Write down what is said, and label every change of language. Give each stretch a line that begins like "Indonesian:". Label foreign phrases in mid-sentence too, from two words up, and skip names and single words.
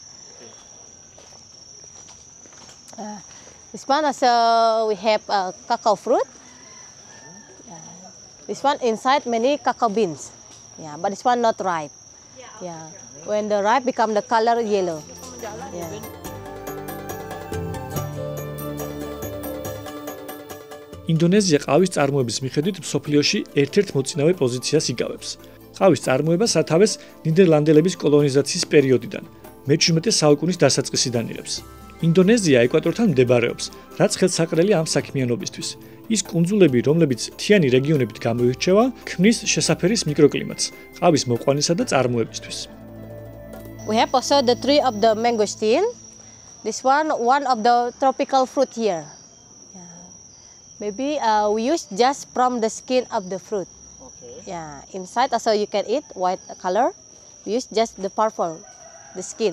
English: This one also we have cacao fruit. This one inside many cacao beans. Yeah, but this one not ripe. Yeah. When the ripe become the color yellow. Yeah.
Georgian: ინდონეზია ყავის წარმოების მიხედვით მსოფლიოში ერთ-ერთ მოწინავე პოზიციას იგავებს. ყავის წარმოება სათავეს ნიდერლანდელების კოლონიზაციის პერიოდიდან, მე-17 საუკუნის დასაწყისიდან იღებს. ინდონეზია ეკვატორთან მდებარეობს, რაც ხელსაყრელი ამ საქმიანობისთვის. ის კუნძულები, რომლებიც მთიანი რეგიონებით გამოირჩევა, ქმნის შესაფერის მიკროკლიმატს ყავის მოყვანისა და წარმოებისთვის.
English: We have also the tree of the mangosteen. This one of the tropical fruit here. Yeah. Maybe we use just from the skin of the fruit. Okay. Yeah. Inside also you can eat white color. We use just the purple, the skin.